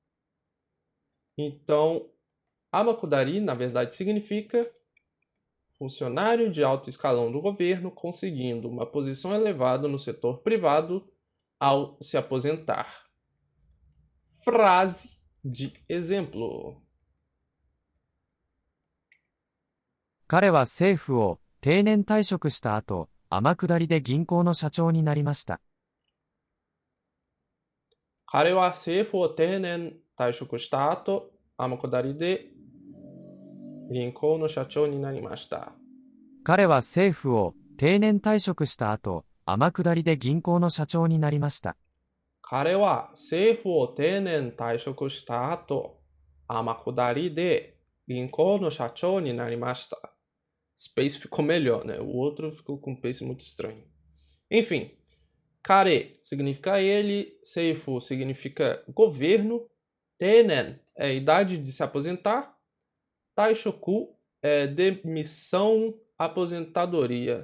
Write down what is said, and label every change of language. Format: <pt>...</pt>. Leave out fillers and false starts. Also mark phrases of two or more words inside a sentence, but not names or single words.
<pt>Então, Amakudari, na verdade, significa funcionário de alto escalão do governo conseguindo uma posição elevada no setor privado ao se aposentar. Frase de exemplo.</pt> <ja>彼は政府を定年退職した後、天下りで銀行の社長になりました。彼は政府を定年退職した後、天下りで銀行の社長になりました。彼は政府を定年退職した後、天下りで銀行の社長になりました。彼は政府を定年退職した後、天下りで銀行の社長になりました。</ja> <pt>Esse pace ficou melhor, né? O outro ficou com um pace muito estranho. Enfim, Kare significa ele, Seifu significa governo, Tenen é idade de se aposentar, Taishoku é demissão, aposentadoria.</pt>